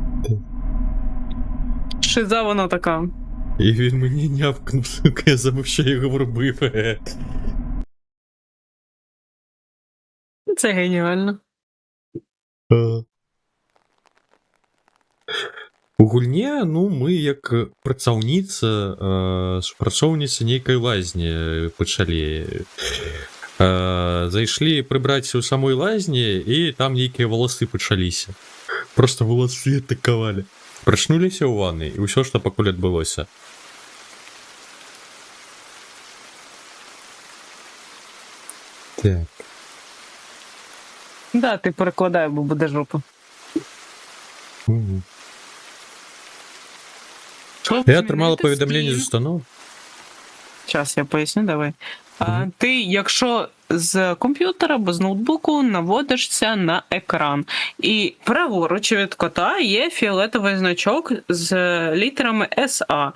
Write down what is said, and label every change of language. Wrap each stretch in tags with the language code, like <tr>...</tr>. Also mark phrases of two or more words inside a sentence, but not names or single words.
<uk>Шиза вона така. І він мені нявкнув, сука, я забув, що я його робив. Це геніально.</uk> <be>У гульні, ну, ми як працаўніца, супрацоўніца нейкай лазні пачалі. Зайшлі прыбраць у самой лазні, і там нейкія валасы пачаліся. Просто валасы атакавалі. Прачнуліся ў ванны, і ўсё, што пакуль адбылося. Так.</be> <uk>Да, ти перекладай, бо буде жопа. Мгм. Що Я змінити отримала повідомлення з скін? установ. Зараз я поясню, давай. Мгм. Ти, якщо з комп'ютера або з ноутбуку наводишся на екран, і праворуч від кота є фіолетовий значок з літерами SA.</uk>